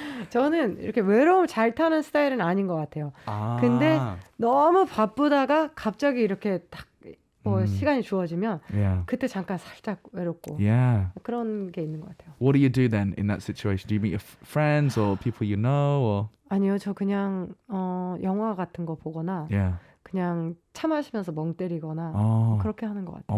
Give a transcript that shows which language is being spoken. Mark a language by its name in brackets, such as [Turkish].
[Korean] 저는 이렇게 외로움 잘 타는 스타일은 아닌 것 같아요. 근데 너무 바쁘다가 갑자기 이렇게 딱 시간이 주어지면 그때 잠깐 살짝 외롭고 그런 게 있는 것 같아요. [English] What do you do then in that situation? Do you meet your friends or people you know? Or? [Korean] 아니요, 저 그냥 영화 같은 거 보거나 그냥 차 마시면서 멍 때리거나 그렇게 하는 것 같아요.